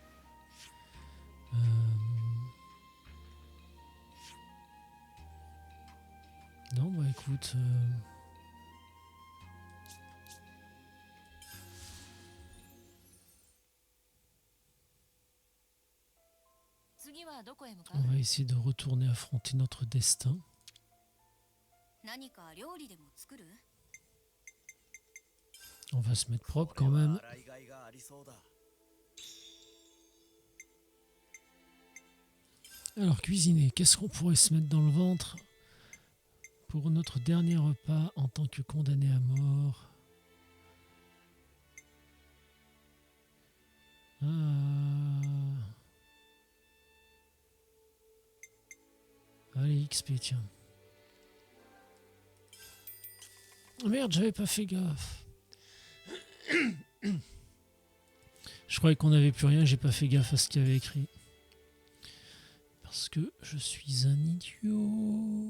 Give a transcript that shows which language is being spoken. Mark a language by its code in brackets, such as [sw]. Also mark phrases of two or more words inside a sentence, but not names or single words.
[fr] Non, bah écoute... [ja] 次はどこへ向か [fr] On [ja] う [fr] va essayer de retourner affronter notre destin. [ja] 何か料理でも作る [fr] On va se mettre propre quand même. [ja] 洗いがいがありそうだ。 [fr] Alors, cuisiner, qu'est-ce qu'on pourrait se mettre dans le ventre pour notre dernier repas en tant que condamné à mort? Allez, XP, tiens. Oh merde, j'avais pas fait gaffe. Je croyais qu'on n'avait plus rien, j'ai pas fait gaffe à ce qu'il y avait écrit. Parce que je suis un idiot.